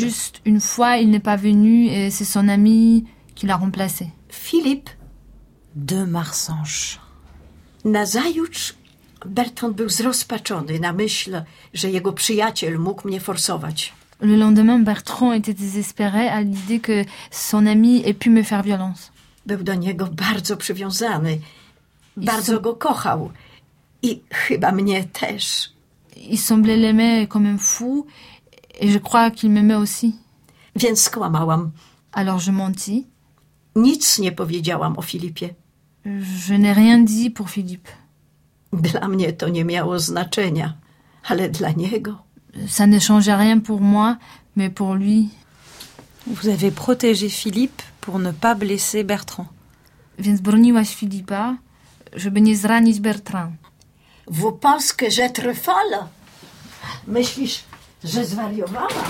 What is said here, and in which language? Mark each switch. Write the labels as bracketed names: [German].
[French] Juste une fois, il n'est pas venu et c'est son ami qui l'a remplacé. Philippe de Marsanche. [Polish] Nazajutrz Bertrand był zrozpaczony na myśl, że jego przyjaciel mógł mnie forsować. [French] Le lendemain, Bertrand était désespéré à l'idée que son ami ait pu me faire violence. [Polish] Był do niego bardzo przywiązany. Bardzo go kochał. I chyba mnie też. [French] Il semblait l'aimer comme un fou et je crois qu'il m'aimait aussi. [Polish] Więc kłamałam. [French] Alors je mentis. [Polish] Nic nie powiedziałam o Filipie. [French] Je n'ai rien dit pour Philippe. [Polish] Dla mnie to nie miało znaczenia, ale dla niego. [French] Ça ne changeait rien pour moi, mais pour lui. Vous avez protégé Philippe pour ne pas blesser Bertrand. [Polish] Więc broniłaś Filipa, żeby nie zranić Bertrand. [French] Vous pensez que j'être folle? [Polish] Myślisz, że zwariowałam?